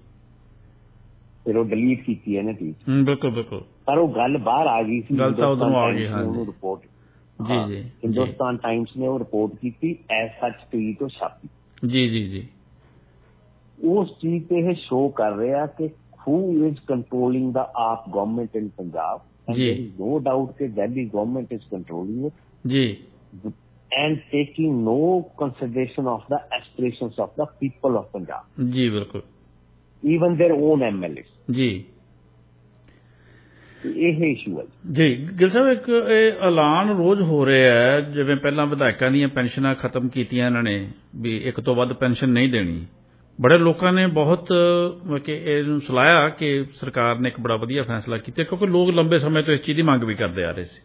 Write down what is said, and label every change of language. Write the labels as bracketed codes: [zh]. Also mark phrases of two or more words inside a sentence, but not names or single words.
[pa] ਫਿਰ ਉਹ ਡਿਲੀਟ ਕੀਤੀ ਇਹਨੇ ਟਵੀਟ। ਬਿਲਕੁਲ ਬਿਲਕੁਲ। ਪਰ ਉਹ ਗੱਲ ਬਾਹਰ ਆ ਗਈ ਸੀ, ਗੱਲ ਤਾਂ ਉਧਰੋਂ ਆ ਗਈ। ਹਾਂ ਉਹਨੂੰ ਰਿਪੋਰਟ ਜੀ ਜੀ ਹਿੰਦੁਸਤਾਨ ਟਾਈਮਸ ਨੇ ਉਹ ਰਿਪੋਰਟ ਕੀਤੀ, [en] as such tweet [pa] ਉਹ ਛਾਪੀ। ਜੀ ਜੀ ਜੀ ਉਸ ਚੀਜ਼ ਤੇ ਇਹ ਸ਼ੋ ਕਰ ਰਿਹਾ ਕਿ [en] who is controlling the AAP government in Punjab, and [pa] ਜੀ। [en] there is no doubt that Delhi government is controlling it [pa] ਜੀ [en] and taking no consideration of the aspirations of the people of Punjab, [pa] ਜੀ ਬਿਲਕੁਲ। [en] even their own MLAs। [pa] ਜੀ ਇਹ ਇਸ਼ੂ ਹੈ ਜੀ। ਗਿਲ ਸਾਹਿਬ, ਇੱਕ ਇਹ ਐਲਾਨ ਰੋਜ਼ ਹੋ ਰਿਹਾ ਹੈ, ਜਿਵੇਂ ਪਹਿਲਾਂ ਵਿਧਾਇਕਾਂ ਦੀਆਂ ਪੈਨਸ਼ਨਾਂ ਖਤਮ ਕੀਤੀਆਂ ਇਹਨਾਂ ਨੇ ਵੀ ਇੱਕ ਤੋਂ ਵੱਧ ਪੈਨਸ਼ਨ ਨਹੀਂ ਦੇਣੀ। ਬੜੇ ਲੋਕਾਂ ਨੇ ਬਹੁਤ ਕਿ ਇਹਨੂੰ ਸਲਾਹਿਆ ਕਿ ਸਰਕਾਰ ਨੇ ਇੱਕ ਬੜਾ ਵਧੀਆ ਫੈਸਲਾ ਕੀਤਾ, ਕਿਉਂਕਿ ਲੋਕ ਲੰਬੇ ਸਮੇਂ ਤੋਂ ਇਸ ਚੀਜ਼ ਦੀ ਮੰਗ ਵੀ ਕਰਦੇ ਆ ਰਹੇ ਸੀ।